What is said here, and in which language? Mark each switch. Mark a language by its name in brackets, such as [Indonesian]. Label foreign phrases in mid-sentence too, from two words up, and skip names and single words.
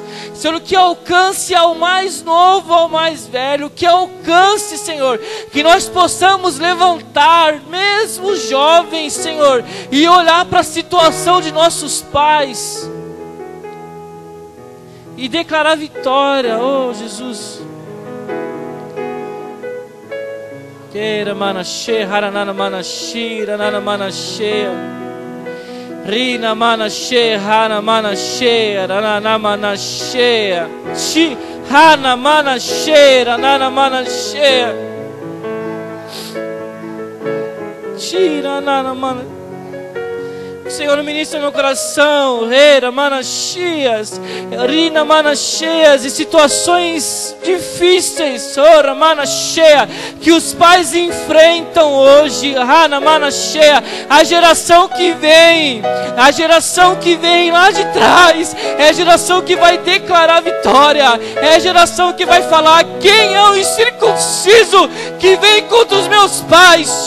[Portuguese] Senhor, que alcance ao mais novo, ao mais velho, que alcance, Senhor, que nós possamos levantar, mesmo jovens, Senhor, e olhar para a situação de nossos pais e declarar vitória, oh Jesus. Queira manache, haranana manashira, nana manashea, rina manache, hana manashea, nana manashea, chi hana manashea, nana manashea, tira nana manashea. Senhor, ministra meu coração, reira, manachias, rina, manachias, e situações difíceis, ora, manachea, que os pais enfrentam hoje, rana, manachea, a geração que vem lá de trás, é a geração que vai declarar vitória, é a geração que vai falar: quem é o incircunciso que vem contra os meus pais?